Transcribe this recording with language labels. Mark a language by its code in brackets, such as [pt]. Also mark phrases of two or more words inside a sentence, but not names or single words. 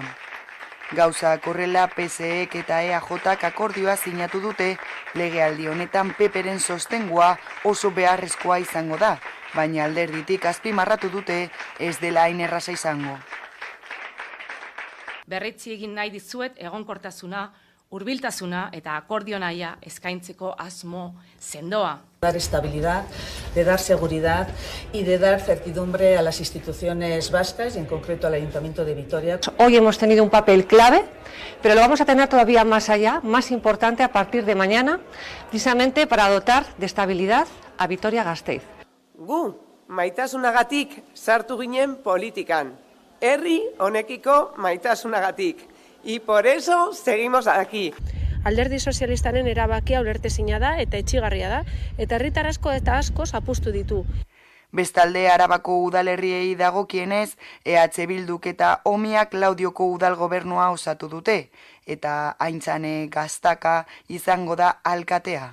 [eu] Gauzak horrela PSek eta EAJak akordioa sinatu dute, legealdi honetan PPren sostengua oso beharrezkoa izango da, baina alderditik azpimarratu dute ez dela hain erraza izango. Berretsi egin nahi dizuet egonkortasuna, hurbiltasuna eta akordio nahia eskaintzeko asmo sendoa. [es] Dar estabilidad, de dar seguridad y de dar certidumbre a las instituciones vascas y en concreto al Ayuntamiento de Vitoria. Hoy hemos tenido un papel clave, pero lo vamos a tener todavía más allá, más importante a partir de mañana, precisamente para dotar de estabilidad a Vitoria-Gasteiz. [eu] Gu, maitasunagatik sartu ginen politikan. Herri honekiko maitasunagatik. [es] Y por eso seguimos aquí. [eu] Alderdi sozialistaren erabakia ulertezina da eta etsigarria da, eta herritar asko eta asko zapuztu ditu. Bestalde, Arabako udalerriei dagokienez, EH Bilduk eta Omiak Laudioko udal gobernua osatu dute, eta Aintzane Gaztaka izango da alkatea.